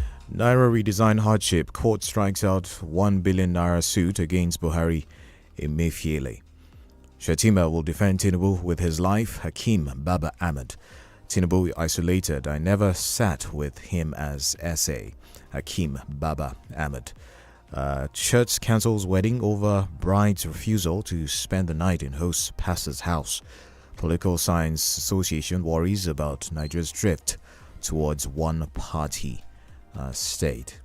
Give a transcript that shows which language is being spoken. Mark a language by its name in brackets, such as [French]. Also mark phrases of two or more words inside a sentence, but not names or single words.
[English] Naira redesign hardship. Court strikes out 1 billion naira suit against Buhari in 𝐒𝐒𝐿𝐒. Shettima will defend Tinubu with his life. Hakeem Baba Ahmed. Tinubu isolated. I never sat with him as SA. Hakeem Baba Ahmed. Church cancels wedding over bride's refusal to spend the night in host pastor's house. Political Science Association worries about Nigeria's drift towards one-party state.